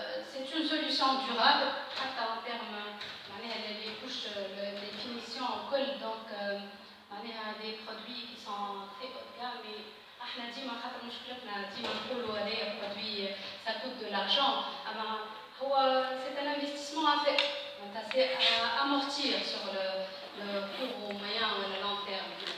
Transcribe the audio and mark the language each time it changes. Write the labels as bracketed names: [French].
[French] C'est une solution durable [Arabic] حتى [French] en termes [Arabic] معناها [French] les couches les finitions [Arabic] الكل دونك معناها [French] des produits qui sont très haut de gamme. mais [Arabic] احنا ديما خاطر مشكلتنا ديما نقولوا هذايا برودوي [French] ça coûte de l'argent [Arabic] اما [French] c'est un investissement à faire, c'est à amortir sur le court, au moyen ou à long terme.